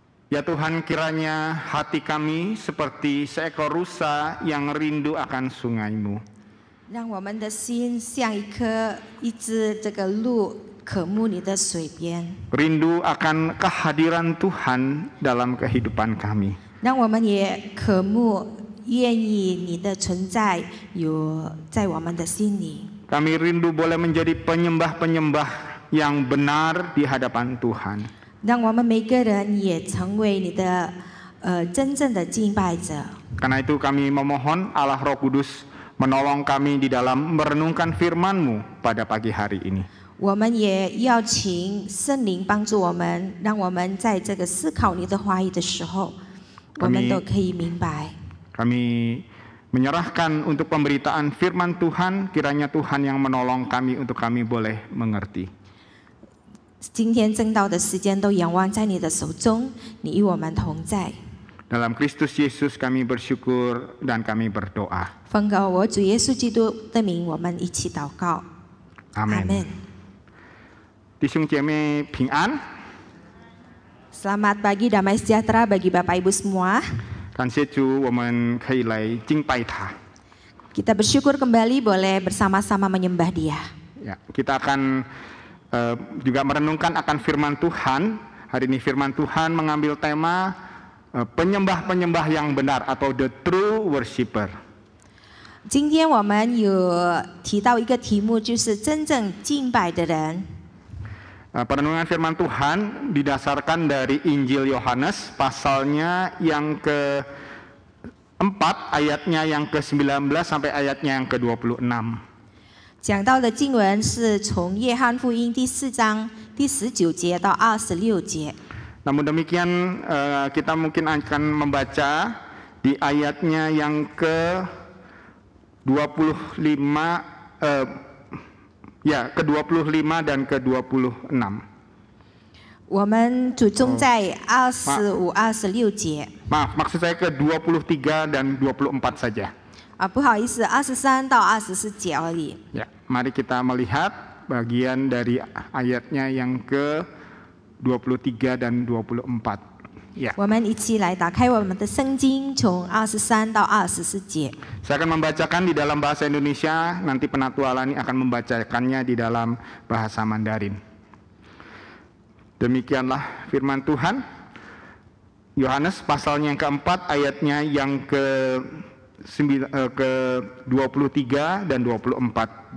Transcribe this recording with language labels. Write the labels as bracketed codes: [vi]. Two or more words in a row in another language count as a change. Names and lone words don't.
[id] Ya Tuhan, kiranya hati kami seperti seekor rusa yang rindu akan sungai-Mu. [zh] 让我们的心像一只这个鹿渴慕你的水边， [id] Rindu akan kehadiran Tuhan dalam kehidupan kami. [zh] 让我们也渴慕愿意你的存在有在我们的心里。 [id] Kami rindu boleh menjadi penyembah-penyembah yang benar di hadapan Tuhan. [zh] 让我们每个人也成为你的真正的敬拜者。 [id] Karena itu kami memohon Allah Roh Kudus menolong kami di dalam merenungkan firman-Mu pada pagi hari ini. [zh] 我们也要请圣灵帮助我们，让我们在这个思考你的话语的时候，我们都可以明白。 [id] Kami menyerahkan untuk pemberitaan firman Tuhan, kiranya Tuhan yang menolong kami untuk kami boleh mengerti. [zh] 今天正道的时间都仰望在你的手中，你与我们同在。 [id] Dalam Kristus Yesus kami bersyukur dan kami berdoa. [zh] 奉告我主耶稣基督的名，我们一起祷告。 Amin.弟兄姐妹平安。 [id] Selamat pagi, damai sejahtera bagi Bapak Ibu semua. [zh] 感谢主，我们可以来敬拜他。 [id] Kita bersyukur kembali boleh bersama-sama menyembah Dia. Ya, kita akan juga merenungkan akan firman Tuhan. Hari ini firman Tuhan mengambil tema penyembah-penyembah yang benar atau [en] the true worshipper. [zh] 今天我们有提到一个题目，就是真正敬拜的人。 [id] Perenungan firman Tuhan didasarkan dari Injil Yohanes pasalnya yang ke-4 ayatnya yang ke-19 sampai ayatnya yang ke-26. [zh] 讲到的经文是从约翰福音第4章第19节到26节。 [id] Namun demikian kita mungkin akan membaca di ayatnya yang ke-25 ke-25 dan ke-26. [zh] 我们主重在25、26节。 [id] Maaf, maksud saya ke-23 dan 24 saja. [zh] 不好意思，23到24节而已。 [id] Ya, mari kita melihat bagian dari ayatnya yang ke-23 dan 24. Ya. [zh] 我们一起来打开我们的圣经，从23到24节。 [id] Saya akan membacakan di dalam bahasa Indonesia, nanti Penatua Lani akan membacakannya di dalam bahasa Mandarin. Demikianlah firman Tuhan. Yohanes pasalnya yang keempat, ayatnya yang ke-23 dan 24.